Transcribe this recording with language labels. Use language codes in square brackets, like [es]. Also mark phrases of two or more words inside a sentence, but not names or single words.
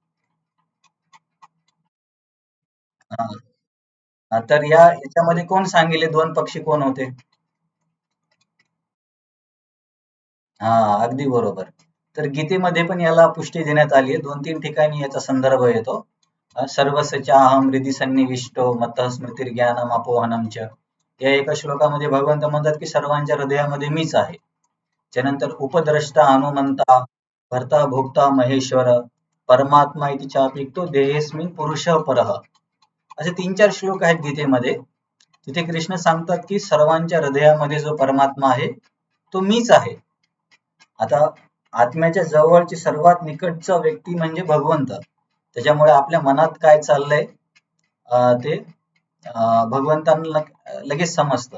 [mr] तर याच्यामध्ये कोण सांगितले 2 पक्षी कोण होते? अगदी बरोबर. तर गीतेमध्ये पण याला पुष्टी देण्यात आली आहे. 2-3 ठिकाणी याचा संदर्भ येतो. [sa] सर्वस्य चाहं हृदि सन्निविष्टो मत्तः स्मृतिर्ज्ञानम् अपोहनम् च. [mr] या एका श्लोकामध्ये भगवंत म्हणतात की सर्वांच्या हृदयामध्ये मीच आहे. [sa] त्यानंतर उपद्रष्टा हनुमंता भर्ता भोक्ता महेश्वर परमात्मा इति चाप्युक्तो देहेस्मिन् पुरुषः परः. [mr] असे 3-4 श्लोक आहेत गीतेमध्ये. तिथे कृष्ण सांगतात की सर्वांच्या हृदयामध्ये जो परमात्मा आहे तो मीच आहे. आता आत्म्याच्या जवळची सर्वात निकटचा व्यक्ती म्हणजे भगवंत. त्याच्यामुळे आपल्या मनात काय चाललंय ते भगवंतांना लगेच समजतं.